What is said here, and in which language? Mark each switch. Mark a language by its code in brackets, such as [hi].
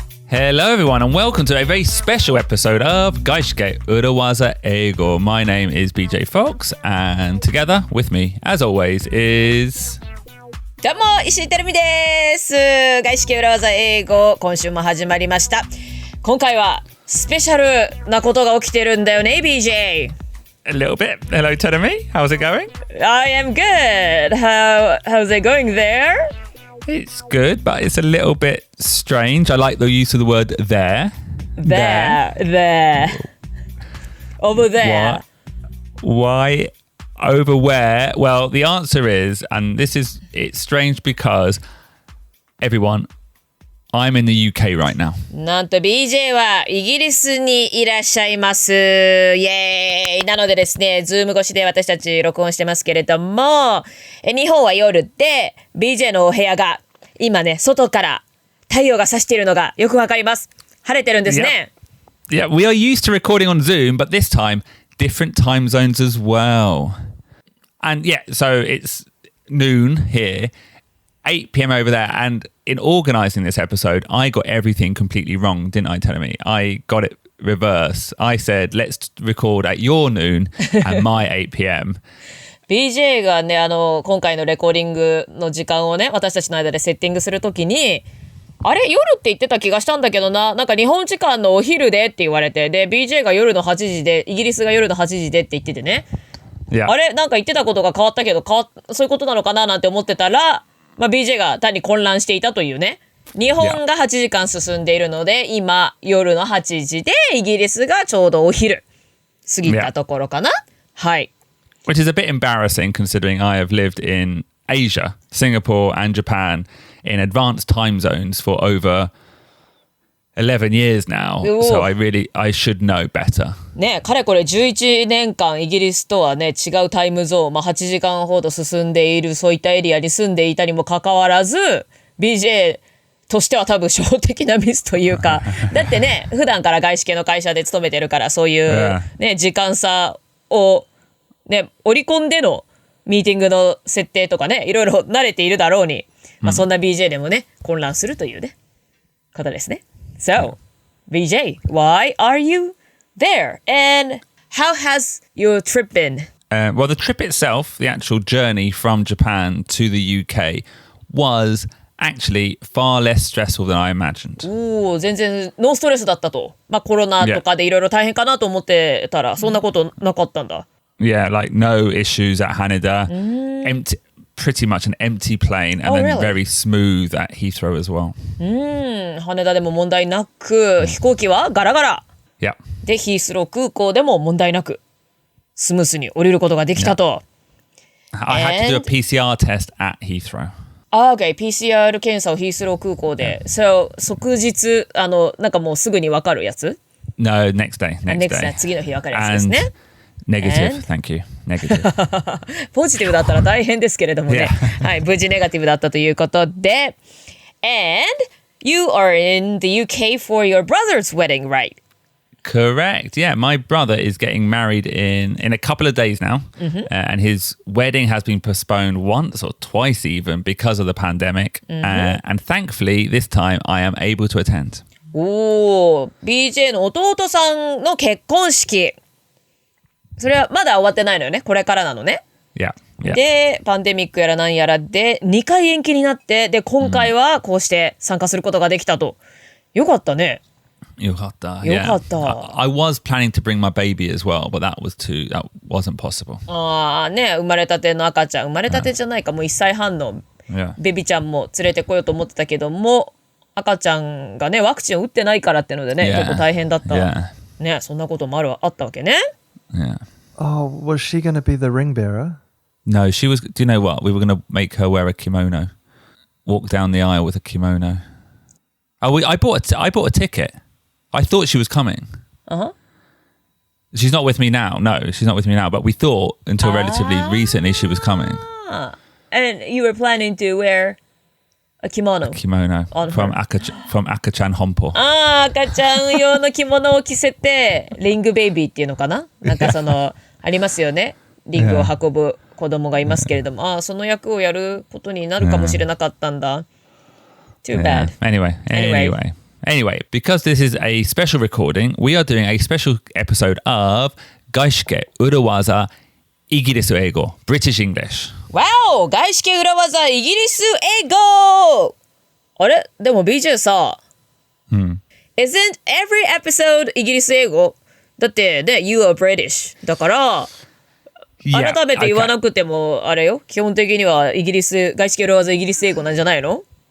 [en] Hello everyone and welcome to a very special episode of 外資系裏技英語. My name is BJ Fox and together with me as always is... [ja] どうも石井てるみです。外資系裏技英語今週も始まりました。今回はスペシャルなことが起きてるんだよね BJ. [en] A little bit. Hello Terumi, how's it going? I am good. How's it going there?It's good, but it's a little bit strange. I like the use of the word there. There. Over there. Why over where? Well, the answer is, and it's strange because everyone, I'm in the UK right now. [ja] なんと BJ はイギリスにいらっしゃいます。イエーイ。なのでですね、ズーム越しで私たち録音してますけれども、日本は夜で BJ のお部屋が今ね、外から太陽が差しているのがよくわかります。晴れてるんですね。 [en] Yeah, we are used to recording on Zoom, but this time different time zones as well. And yeah, so it's noon here, 8 p.m. over there, and in organising this episode, I got everything completely wrong, didn't I, Telemi? I got it reverse. I said, let's record at your noon and my 8 p.m. [ja] BJ がね、今回のレコーディングの時間をね、私たちの間でセッティングするときに、あれ夜って言ってた気がしたんだけどな、なんか日本時間のお昼でって言われて、で、BJ が夜の8時で、イギリスが夜の8時でって言っててね、 [en] Yeah. [ja] あれなんか言ってたことが変わったけど、そういうことなのかななんて思ってたら、まあ、BJ が単に混乱していたというね。日本が8時間進んでいるので、今夜の8時でイギリスがちょうどお昼過ぎたところかな。はい。 [en] Which is a bit embarrassing considering I have lived in Asia, Singapore and Japan in advanced time zones for over 11 years now. So I should know better. [ja] ね、かれこれ11年間イギリスとはね、違うタイムゾーン、まあ8時間ほど進んでいるそういったエリアに住んでいたにもかかわらず、BJ としては多分初歩的なミスというか、だってね、普段から外資系の会社で勤めてるから、そういうね、時間差をね、織り込んでのミーティングの設定とかね、いろいろ慣れているだろうに、まあそんな BJ でもね、混乱するというね、方ですね。 [en] So, BJ, why are you there? And how has your trip been? Well, the trip itself, the actual journey from Japan to the UK was actually far less stressful than I imagined. [ja] 全然ノーストレスだったと。まあコロナとかでいろいろ大変かなと思ってたら、そんなことなかったんだ。 [en] Yeah, like no issues at Haneda. Pretty much an empty plane and then really? very smooth at Heathrow as well. [ja] 羽田でも問題なく、飛行機はガラガラ。 [en] Yeah. [ja] で、ヒースロー空港でも問題なく、スムースに降りることができたと。 [en] I had to do a PCR test at Heathrow. [ja] Okay, PCR 検査をヒースロー空港で。So, 即日、なんかもうすぐに分かるやつ？ [en] No, next day. Next day. [ja] 次の日分かるやつですね。 [en] Negative, thank you. Negative. [ja] ポジティブだったら大変ですけれどもね。はい、無事ネガティブだったということで。 [en] And you are in the UK for your brother's wedding, right? Correct. Yeah, my brother is getting married in a couple of days now. And his wedding has been postponed once or twice even because of the pandemic. And thankfully, this time I am able to attend. [ja] BJ の弟さんの結婚式。それはまだ終わってないのよね。これからなのね。 Yeah. で、パンデミックやらなんやらで2回延期になって、で、今回はこうして参加することができたと。よかったね。よかった。よかった。 [en] I was planning to bring my baby as well, but that wasn't possible. [ja] ね、生まれたての赤ちゃん、生まれたてじゃないか、もう1歳半のベビちゃんも連れてこようと思ってたけども、赤ちゃんがね、ワクチンを打ってないからってのでね、ちょっと大変だった。ね、そんなこともあったわけね。 [en] Yeah. Oh, was she going to be the ring bearer? No, she was. Do you know what? We were going to make her wear a kimono, walk down the aisle with a kimono. I bought a ticket. I thought she was coming. She's not with me now. No, she's not with me now. But we thought until relatively recently she was coming. And you were planning to wear a kimono. From Akachan Honpo. [ja] 赤ちゃん用の着物を着せてリングベイビーっていうのかな、なんかそのありますよね、リングを運ぶ子供がいますけれども、その役をやることになるかもしれなかったんだ。 [en] Too bad. Anyway. Anyway, because this is a special recording, we are doing a special episode of 外資系裏技イギリス英語 British English. Wow! [ja] 外資系裏技イギリス英語あれでも BJ さ、 [en] Isn't every episode [ja] イギリス英語だってね、 [en] You are British [ja] だから、 [en] Yeah, [ja] 改めて言わなくてもあれよ、基本的にはイギリス、外資系裏技イギリス英語なんじゃないの